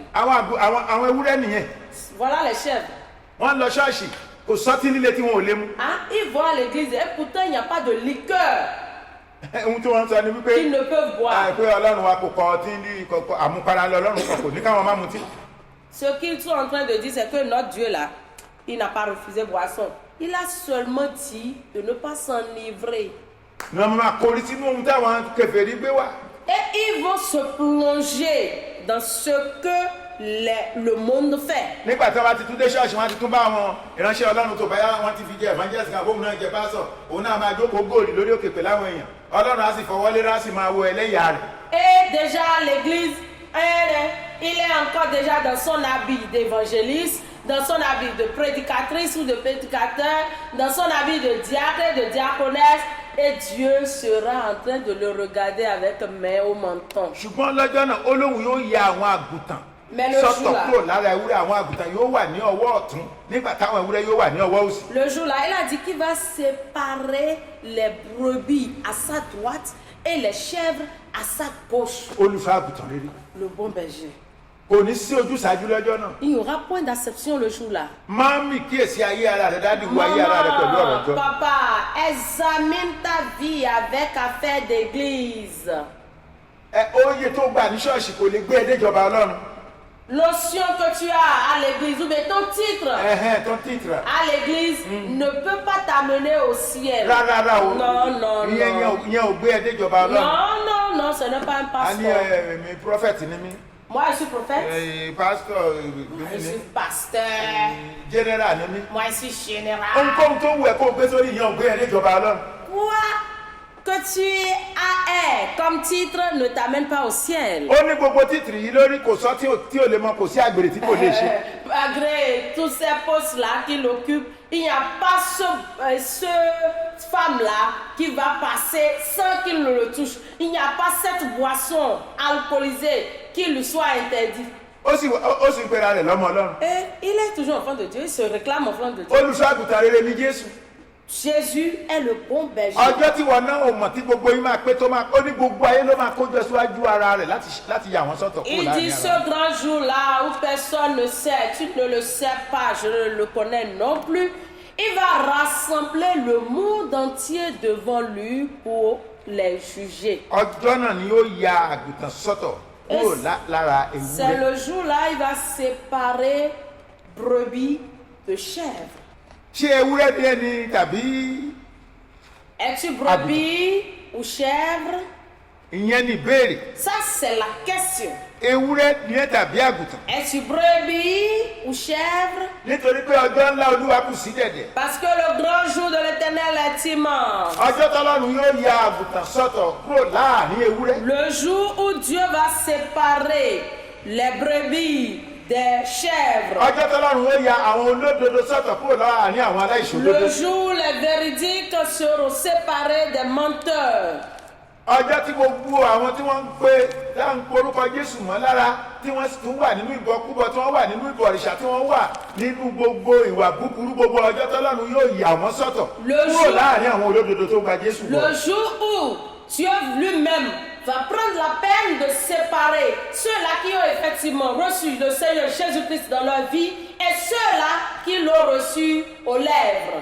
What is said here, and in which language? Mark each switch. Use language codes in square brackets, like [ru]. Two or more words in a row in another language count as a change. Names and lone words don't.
[yo] àwọn ewúrẹ́ nìyẹn. [fr] Voilà les chèvres. [yo] wọ́n lọ ṣọ́ọ̀ṣì kò sọ́tí líle tí wọn ò lè mu. [fr] Hein? Ils vont à l'église et pourtant il n'y a pas de liqueur [yo] ohun tí wọ́n sọ ni wípé [fr] qu'ils ne peuvent boire. [yo] pé Ọlọ́run wa kò kọ ọtí ní àmupara lọ Ọlọ́run kan kò ní káwọn má mutí. [fr] Ce qu'ils sont en train de dire, c'est que notre Dieu là, il n'a pas refusé boisson. Il a seulement dit de ne pas s'enivrer. Non, mais [yo] kò sínú ohun táwọn kèfèrí gbé wá. [fr] Et ils vont se plonger dans ce que le monde fait. [yo] Nígbà tí wọ́n ti tún dé ṣọ́ọ̀ṣì wọ́n ti tún bá àwọn ìránṣẹ́ Ọlọ́run tó báyà wọ́n ti fi jẹ evangelist kan fóun náà jẹ pásọ̀ òun náà máa jókòó góòlì lórí òkè pẹ̀lú àwọn èèyàn Ọlọ́run á sì fọwọ́ lé á sì máa wo ẹlẹ́yà rẹ̀. [fr] Et déjà l'église, il est encore déjà dans son habit d'évangéliste, dans son habit de prédicatrice ou de prédicateur, dans son habit de diacre et de diaconesse, et Dieu sera en train de le regarder avec main au menton. [yo] Ṣùgbọ́n lọ́jọ́ náà Olóhun yóò ya àwọn àgùntàn sọ́tọ̀ kúrò lára ewúrẹ́, àwọn àgùntàn yóò wà ní ọwọ́ ọ̀tún nígbà táwọn ewúrẹ́ yóò wà ní ọwọ́ òsì. [fr] Le jour là, il a dit qu'il va séparer les brebis à sa droite et les chèvres à sa gauche. [yo] Olùṣọ́ àgùntàn rere. [fr] Le bon berger. [yo] Kò ní sí ojúsàájú lọ́jọ́ náà. [fr] Il n'y aura point d'acception le jour là. [yo] Máàmì kíyèsí ayé ara rẹ̀ dádì wo ayé ara rẹ̀ pẹ̀lú ọ̀rọ̀ jọ. [fr] Papa, examine ta vie avec affaire d'église. [yo] Oyè tó gbà ní ṣọ́ọ̀ṣì kò lè gbé ẹ déjọba Ọlọ́run. [fr] L'onction que tu as à l'église, ou bien ton titre à l'église ne peut pas t'amener au ciel. [yo] Rárá o. [fr] Non. [yo] Ìyẹn ò gbé ẹ déjọba Ọlọ́run. [fr] Non, ce n'est pas un passeport. [yo] A ní mi prophète ni mí. [fr] Moi, je suis prophète. [yo] Pasteur. [fr] Je suis pasteur. [yo] Général ni mí. [fr] Moi, je suis général. [yo] Ohunkóhun tó wù ẹ́ kó gbé sórí ìyẹn ò gbé ẹ déjọba Ọlọ́run. [fr] Quoi que tu as comme titre ne t'amène pas au ciel. [yo] Ó ní gbogbo títìrì yìí lórí kò sọ tí ò lè mọ kò sí àgbèrè tí kò lè ṣe. [fr] Malgré tous ces postes-là qu'il occupe, il n'y a pas cette femme-là qui va passer sans qu'il ne le touche. Il n'y a pas cette boisson alcoolisée qui lui soit interdite. [yo] Ó sì pera rẹ̀ lọ́mọ Ọlọ́run. [fr] Et il est toujours enfant de Dieu, il se réclame enfant de Dieu. [yo] Olùṣọ́ àgùntàn rere ni Jésù. [fr] Jésus est le bon berger. [yo] Ọjọ́ tí wọn náà ò mọ̀ tí gbogbo yín máa pé tó máa ó ní gbogbo ayé ló máa kójọ síwájú ara rẹ̀ láti yà wọ́n sọ́tọ̀ kúrò láàrin ara. [fr] Il dit ce grand jour-là où personne ne sait, tu ne le sais pas, je ne le connais non plus. Il va rassembler le monde entier devant lui pour les juger. [yo] Ọjọ́ náà ni yóò ya àgùntàn sọ́tọ̀ kúrò lára ewúrẹ́. [fr] C'est le jour-là il va séparer brebis de chèvres. [yo] Ṣé ewúrẹ́ bí ẹni tàbí. [fr] Es-tu brebis ou chèvre? [yo] Ìyẹn ni ìbéèrè. [fr] Ça c'est la question. [yo] Ewúrẹ́ ni ẹ tàbí àgùntàn. [fr] Es-tu brebis ou chèvre? [yo] Nítorí pé ọjọ́ ńlá Olúwa kù sí dẹ̀dẹ̀. [fr] Parce que le grand jour de l'Éternel est immense. [yo] Ọjọ́ tọ́lọ́run yóò ya àgùntàn sọ́tọ̀ kúrò láàrin ewúrẹ́. [fr] Le jour où Dieu va séparer les brebis des chèvres. [yo] Ọjọ́ tọ́lọ́run yóò ya àwọn olódodo sọ́tọ̀ kúrò láàrin àwọn aláìṣòdodo. [fr] Le jour où les véridiques seront séparés des menteurs. [yo] Ọjọ́ tí gbogbo àwọn tí wọ́n ń gbé láń porúkọ Jésù mọ́ lára tí wọ́n sì tún wà nínú ìbọkúbọ tí wọ́n wà nínú ìbọ̀rìṣà tí wọ́n wà nínú gbogbo ìwà búburú gbogbo ọjọ́ tọ́lọ́run yóò yà wọ́n sọ́tọ̀ kúrò láàrin àwọn olódodo tó gba Jésù bọ̀. [fr] Le jour où Dieu lui-même va prendre la peine de séparer ceux-là qui ont effectivement reçu le Seigneur Jésus-Christ dans leur vie et ceux-là qui l'ont reçu aux lèvres.